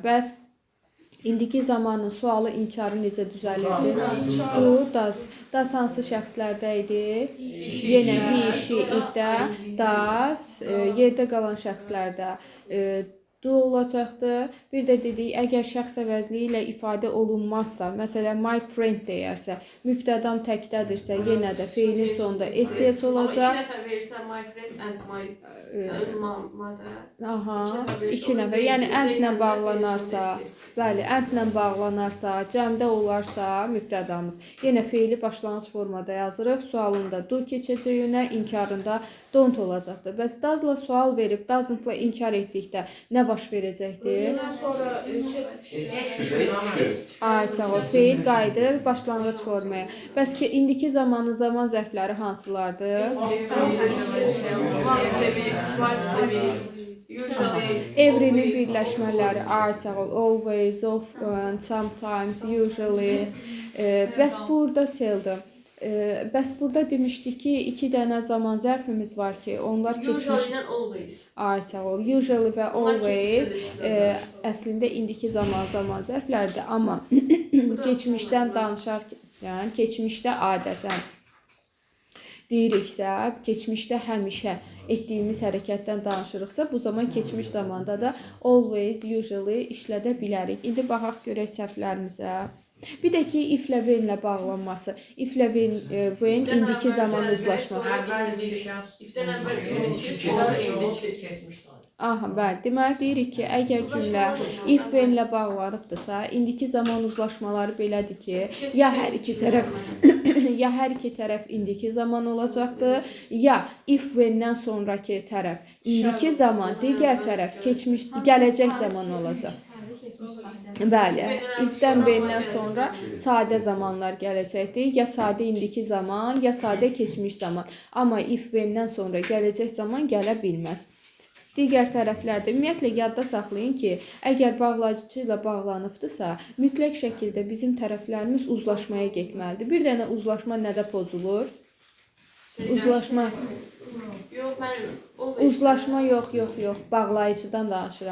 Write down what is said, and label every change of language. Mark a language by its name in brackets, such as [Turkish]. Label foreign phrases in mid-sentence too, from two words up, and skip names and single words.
[Azerbaijani] Bəs indiki zamanın sualı, inkarı necə düzəlirdi? [English] Do, does. [Azerbaijani] Das hansı şəxslərdə idi? Yenə [English] he-she, [Azerbaijani] itdə, does, yerdə qalan şəxslərdə do olacaqdır. Bir də dedik, əgər şəxs əvəzliyi ilə ifadə olunmazsa, məsələn, [English] my friend [Azerbaijani] deyərsə, mübtədam təkdədirsə, yenə də feilin sonunda es olacaq. İki dəfə verirsə, [English] my friend and my mother. [Azerbaijani] İki nəfər. Yəni, əndlə bağlanarsa, bəli, əndlə bağlanarsa, cəmdə olarsa, mübtədamız. Yenə feili başlanğıc formada yazırıq. Sualında do keçəcək yönə, inkarında don't olacaqdır. Bəs does'la sual verib, doesn't-la inkar etdikdə nə baş verəcəkdir? Feil qayıdır başlanğıc formaya. Bəs ki, indiki zamanın zaman zərfləri hansılardır? Every'nin birləşmələri [English] always, often, sometimes, usually. [Azerbaijani] Bəs burada seldom. Bəs burada demişdik ki, 2 dənə zaman zərfimiz var ki, onlar keçmiş. [English] Usually and always. [Azerbaijani] Usually və always əslində indiki zaman zərflərdir, amma keçmişdən danışarkən, keçmişdə adətən deyiriksə, keçmişdə həmişə etdiyimiz hərəkətdən danışırıqsa, bu zaman keçmiş zamanda da [English] always, usually [Azerbaijani] işlədə bilərik. İndi baxaq görək səhvlərimizə. Bir də ki, if-lə when-lə bağlanması. If-lə when indiki zaman uzlaşması. İfdən əvvəl indiki, sonra indiki. Bəli. Deməli, deyirik ki, əgər cümlə [English] if when-lə [Azerbaijani] bağlanıbdırsa, indiki zaman uzlaşmaları belədir ki, ya hər iki tərəf indiki zaman olacaqdır, ya [English] if when-dən [Azerbaijani] sonraki tərəf indiki zaman, digər tərəf gələcək zaman olacaq. Bəli, if-dən when-dən sonra sadə zamanlar gələcəkdir. Ya sadə indiki zaman, ya sadə keçmiş zaman. Amma [English] if when-dən [Azerbaijani] sonra gələcək zaman gələ bilməz. Digər tərəflərdə ümumiyyətlə yadda saxlayın ki, əgər bağlayıcı ilə bağlanıbdırsa, mütləq şəkildə bizim tərəflərimiz uzlaşmaya getməlidir. Bir dənə uzlaşma nədə pozulur? Uzlaşma yox, bağlayıcıdan danışıram.